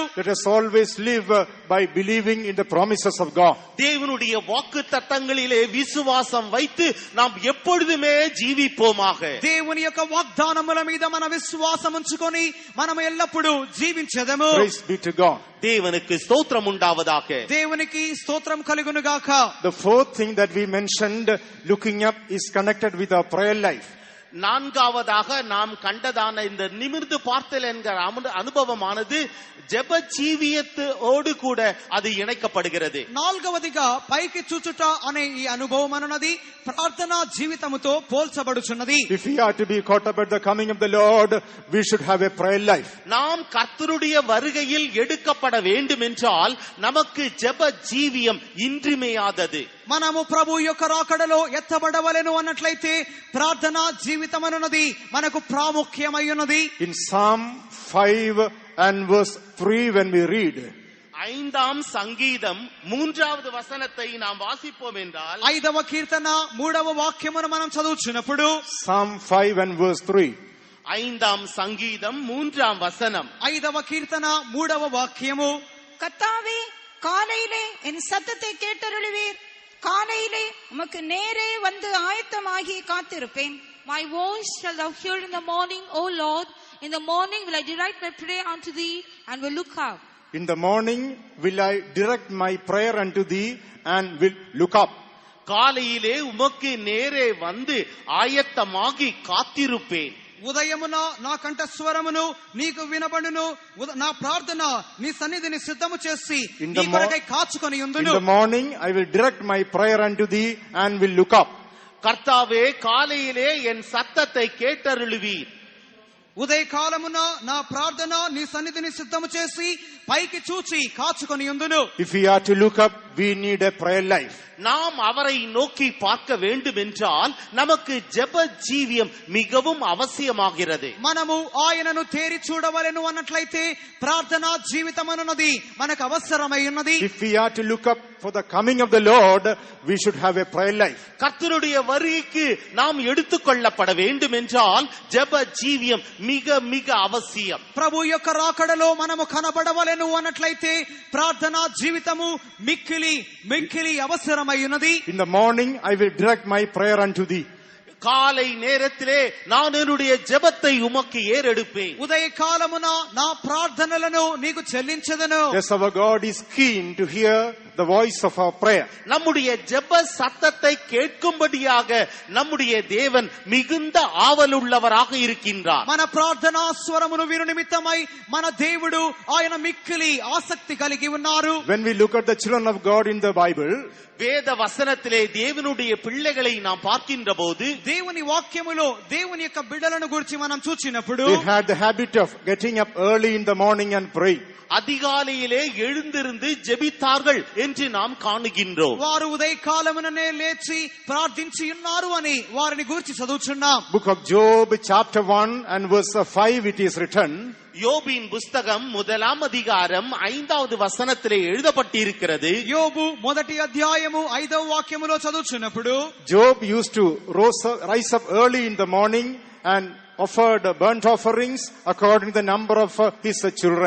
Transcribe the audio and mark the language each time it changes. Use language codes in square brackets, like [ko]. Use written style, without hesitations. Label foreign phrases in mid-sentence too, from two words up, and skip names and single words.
[en] Let us always live by believing in the promises of God. [ta] தேவனுடைய வாக்குத்தத்தங்களிலே விசுவாசம் வைத்து நாம் எப்பொழுதுமே ஜீவிப்போமாக. [te] దేవుని యొక్క వాగ్దానముల మీద మన విశ్వాసం ఉంచుకొని మనం ఎల్లప్పుడూ జీవించెదము. [en] Praise be to God. [ta] தேவனுக்கு ஸ்தோத்திரம் உண்டாவதாக. [te] దేవునికి స్తోత్రం కలుగును గాక. [en] The fourth thing that we mentioned, looking up, is connected with our prayer life. [ta] நான்காவதாக நாம் கண்டதான இந்த நிமிர்ந்து பார்த்தல் என்கிற அனுபவமானது ஜெப ஜீவியத்தோடு கூட அது இணைக்கப்படுகிறது. [te] నాలుగవదిగా పైకి చూచుట అనే ఈ అనుభవం అన్నది ప్రార్థనా జీవితముతో పోల్చబడుచున్నది. [en] If we are to be caught up at the coming of the Lord, we should have a prayer life. [ta] நாம் கர்த்தருடைய வருகையில் எடுக்கப்பட வேண்டும் என்றால் நமக்கு ஜெப ஜீவியம் இன்றியமையாதது. [te] మనము ప్రభు యొక్క రాకడలో ఎత్తబడవలెను అన్నట్లయితే ప్రార్థనా జీవితం అన్నది మనకు ప్రాముఖ్యమైనది. [en] In Psalm 5 and verse 3 when we read, [ta] 5ஆம் சங்கீதம் 3வது வசனத்தை நாம் வாசிப்போம் என்றால் [te] 5వ కీర్తన 3వ వాక్యమును మనం చదువుచున్నప్పుడు [en] Psalm 5 and verse 3. [ta] 5ஆம் சங்கீதம் 3ஆம் வசனம். [te] 5వ కీర్తన 3వ వాక్యము, [ta] கர்த்தாவே காலையிலே என் சத்தத்தை கேட்டருளுவீர், காலையிலே உமக்கு நேரே வந்து ஆயத்தமாகி காத்திருப்பேன். [en] My voice shall thou hear in the morning, O Lord. In the morning will I direct my prayer unto thee, and will look up. In the morning will I direct my prayer unto thee and will look up. [ta] காலையிலே உமக்கு நேரே வந்து ஆயத்தமாகி காத்திருப்பேன். [te] ఉదయమున నా కంఠ స్వరమును నీకు వినబడును, నా ప్రార్థన నీ సన్నిధిని సిద్ధము చేసి నీ కొరకై కాచుకొని ఉందును. [en] In the morning I will direct my prayer unto thee and will look up. [ta] கர்த்தாவே காலையிலே என் சத்தத்தை கேட்டருளுவீர். [te] ఉదయ కాలమున నా ప్రార్థన నీ సన్నిధిని సిద్ధము చేసి పైకి చూచి కాచుకొని ఉందును. [en] If we are to look up, we need a prayer life. [ta] நாம் அவரை நோக்கி பார்க்க வேண்டும் என்றால் நமக்கு ஜெப ஜீவியம் மிகவும் அவசியமாகிறது. [te] మనము ఆయనను తేరి చూడవలెను అన్నట్లయితే ప్రార్థనా జీవితం అన్నది మనకు అవసరమై ఉన్నది. [en] If we are to look up for the coming of the Lord, we should have a prayer life. [ta] கர்த்தருடைய வருகைக்கு நாம் எடுத்துக்கொள்ளப்பட வேண்டும் என்றால் ஜெப ஜீவியம் மிக மிக அவசியம். [te] ప్రభు యొక్క రాకడలో మనము కనబడవలెను అన్నట్లయితే ప్రార్థనా జీవితము మిక్కిలి మిక్కిలి అవసరమై ఉన్నది. [en] In the morning I will direct my prayer unto thee. [ta] காலை நேரத்திலே நான் என்னுடைய ஜெபத்தை உமக்கு ஏறெடுப்பேன். [te] ఉదయ కాలమున నా ప్రార్థనలను నీకు చెల్లించెదను. [en] Yes, our God is keen to hear the voice of our prayer. [ta] நம்முடைய ஜெப சத்தத்தை கேட்கும்படியாக நம்முடைய தேவன் மிகுந்த ஆவலுள்ளவராக இருக்கின்றார். [te] మన ప్రార్థనా స్వరమును విను నిమిత్తమై మన దేవుడు ఆయన మిక్కిలి ఆసక్తి కలిగి ఉన్నారు. [en] When we look at the children of God in the Bible, [ta] வேத வசனத்திலே தேவனுடைய பிள்ளைகளை நாம் பார்க்கின்ற போது [te] దేవుని వాక్యములో దేవుని యొక్క బిడ్డలను గురించి మనం చూచినప్పుడు [en] they had the habit of getting up early in the morning and praying. [ta] அதிகாலையிலே எழுந்திருந்து ஜெபித்தார்கள் என்று நாம் காணுகின்றோம். [te] వారు ఉదయ కాలముననే లేచి ప్రార్థించి ఉన్నారు అని వారిని గురించి చదువుచున్నాం. [en] Book of Job chapter 1 and verse 5 it is written, [ta] யோபின் புஸ்தகம் 1ஆம் அதிகாரம் 5வது வசனத்திலே எழுதப்பட்டிருக்கிறது. [te] యోబు మొదటి అధ్యాయము 5వ వాక్యములో చదువుచున్నప్పుడు [en] Job used to rise up early in the morning and offered burnt offerings according to the number of his children.